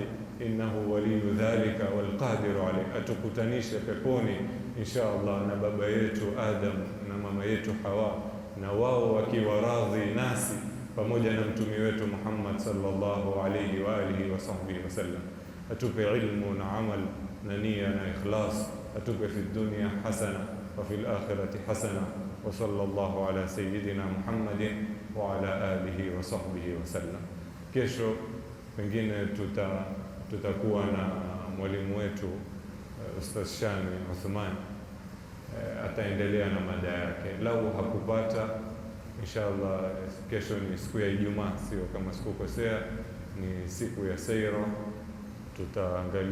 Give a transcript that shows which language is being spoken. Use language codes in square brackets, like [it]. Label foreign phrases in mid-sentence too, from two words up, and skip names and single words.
[ar] إنه ولي ذلك والقادر عليه. [sw] Atukutanishe peponi [ar] إن شاء الله [sw] na baba yetu Adam na mama yetu Hawa, na wao wakiwa radhi nasi pamoja na mtume wetu Muhammad [ar] صلى الله عليه وعلى آله وصحبه وسلم. [sw] Atupe ilmu na amal na nia na ikhlas, atupe [ar] في الدنيا حسنة وفي الآخرة حسنة، وصلى الله على سيدنا محمد وعلى آله وصحبه وسلم. [sw] Kesho pengine tutakuwa na mwalimu wetu Ustadh Shani Uthman, ataendelea na mada yake. Lau hakupata, inshallah kesho ni siku ya Ijumaa, sio kama sikukosea, ni siku ya Saira.